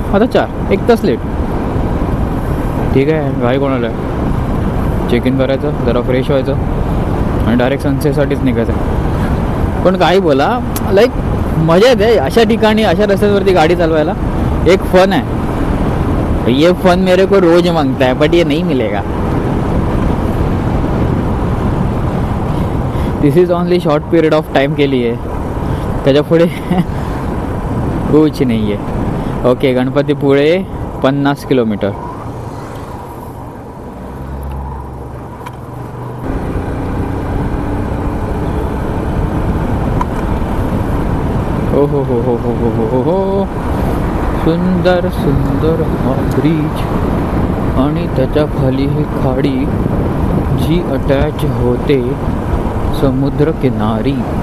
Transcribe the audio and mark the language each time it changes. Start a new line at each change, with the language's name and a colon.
Marathi: आता 4, 1 तास लेट. ठीक आहे, घाई कोणाला आहे. चेक इन करायचं, जरा फ्रेश व्हायचं आणि डायरेक्ट सनसेटसाठीच निघायचं. पण काही बोला, लाईक मजा येते अशा ठिकाणी, अशा रस्त्यांवरती गाडी चालवायला. एक फन आहे.
Hindi: ये फन मेरे को रोज मांगता है, बट ये नहीं मिलेगा.
English: this is only short period of time
Hindi: के लिए,
Marathi: त्याच्या पुढे
Hindi: कुछ नहीं है.
Marathi: Okay, Ganpatipule 50 kilometre. हो हो हो हो हो हो हो हो. सुंदर सुंदर हा ब्रिज आणि त्याच्या खाली ही खाडी जी अटॅच होते समुद्र किनारी.